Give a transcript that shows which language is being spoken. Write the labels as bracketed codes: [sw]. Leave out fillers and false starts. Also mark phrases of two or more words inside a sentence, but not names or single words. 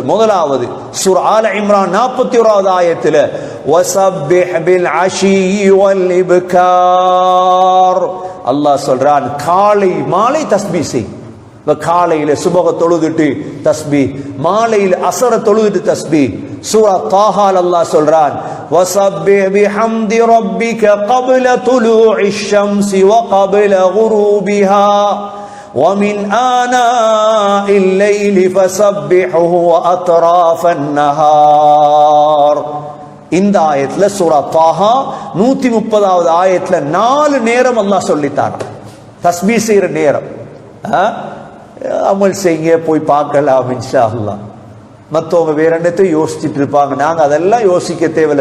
[ta] முதலாவது சூரா ஆல இம்ரான் 41வது ஆயத்துல [ar] وسبح بالعشي والإبكار, [ta] அல்லாஹ் சொல்றான் காலை மாலை தஸ்பீஹ் செய். காலையில சுபஹ தொழுதுட்டு தஸ்பீஹ், மாலையில அஸர தொழுதுட்டு தஸ்பீஹ். சூரா தாஹா அல்லாஹ் சொல்றான் [ar] وسبح بحمد ربك قبل طلوع الشمس وقبل غروبها ومن آناء الليل فسبحه وأطراف النهار. [ta] இந்த ஆயத்துல சூரா தாஹா 130வது ஆயத்துல 4 நேரம் அல்லாஹ் சொல்லித்தார் தஸ்பீஹ் செய்யற நேரம். அமல் செய்ய போய் பார்க்கலாம் [ar] إن شاء الله. [ta] மற்றவங்க வேற என்னத்தை யோசிச்சுட்டு இருப்பாங்க, நாங்க அதெல்லாம் யோசிக்க தேவையில்லை.